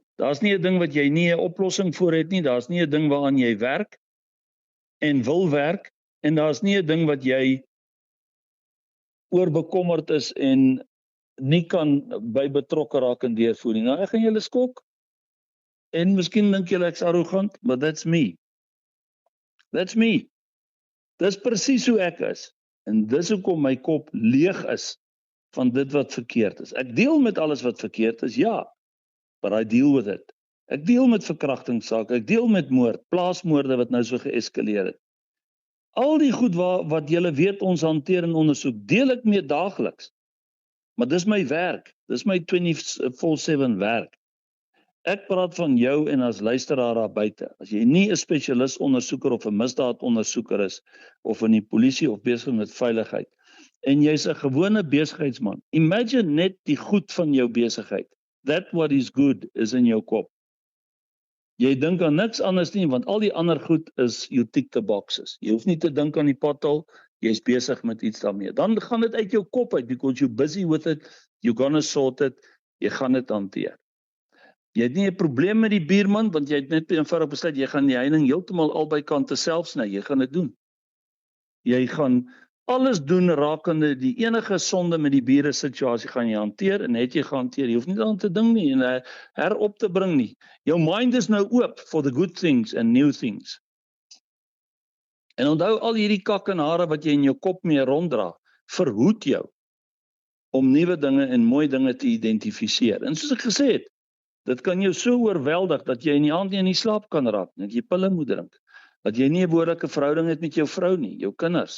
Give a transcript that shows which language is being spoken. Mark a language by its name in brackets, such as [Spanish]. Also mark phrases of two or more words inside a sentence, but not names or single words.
[Afrikaans] Daar's nie 'n ding wat jy nie 'n oplossing voor het nie. Daar's nie 'n ding waaraan jy werk en wil werk en daar's nie 'n ding wat jy oor bekommerd is en nie kan by betrokke raak en deurvoer nie. Nou ek gaan julle skok. En miskien dink julle ek's arrogant, [English] but that's me. That's me. [Afrikaans] Dis presies hoe ek is. En dis hoekom my kop leeg is van dit wat verkeerd is. Ek deel met alles wat verkeerd is, ja, [English] but I deal with it. [Afrikaans] Ek deel met verkrachtingssake, ek deel met moord, plaasmoorde wat nou so geeskaleer het. Al die goed wat julle weet ons hanteer en ondersoek, deel ek mee daagliks. Maar dis my werk, dis my 24/7 werk. Ek praat van jou en as luisteraar daar buite. As jy nie 'n spesialis ondersoeker of 'n misdaadondersoeker is, of in die polisie of besig met veiligheid, en jy's 'n gewone besigheidsman, imagine net die goed van jou besigheid. [English] That what is good is [Afrikaans] in jou kop. Jy dink aan niks anders nie, want al die ander goed is [English] you tick the boxes. [Afrikaans] Jy hoef nie te dink aan die pothole, jy's besig met iets daarmee. Dan gaan dit uit jou kop uit, [English] because you're busy with it, you're gonna sort it, [Afrikaans] jy gaan dit hanteer. Jy het nie 'n probleem met die buurman, want jy het net eenvoudig besluit, jy gaan die heining heeltemal albei kante self sny, jy gaan dit doen. Jy gaan alles doen rakende die enige sonde met die bure situasie gaan jy hanteer, en het jy gehanteer, jy hoef nie daaraan te ding nie, en herop te bring nie. Jou mind is nou oop [English] for the good things and new things. [Afrikaans] En onthou al hierdie kak en hare wat jy in jou kop mee ronddra, verhoed jou om nuwe dinge en mooi dinge te identifiseer. En soos ek gesê het, dit kan jou so oorweldig dat jy in die aand nie in die slaap kan raak, dat jy pille moet drink, dat jy nie 'n behoorlike verhouding het met jou vrou nie, jou kinders.